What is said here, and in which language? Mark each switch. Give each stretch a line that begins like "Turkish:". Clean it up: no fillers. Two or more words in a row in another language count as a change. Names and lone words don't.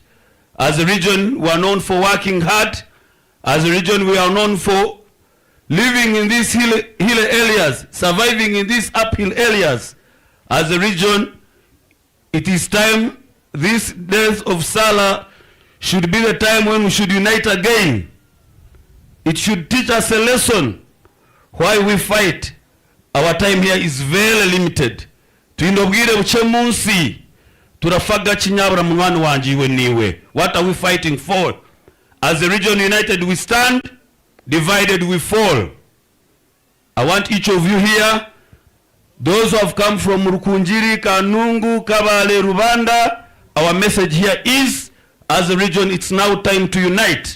English: As a region, we are known for working hard. As a region, we are known for living in these hill areas, surviving in these uphill areas. As a region, It is time, this death of Salah should be the time when we should unite again. It should teach us a lesson why we fight. Our time here is very limited.
Chiga: Tuindobwire buche munsi turafaga chinyabura mwana wanje iwe niwe.
English: What are we fighting for? As a region united we stand, divided we fall. I want each of you here, those who have come from Rukunjiri, Kanungu, Kabale, Rubanda, our message here is, as a region, it's now time to unite.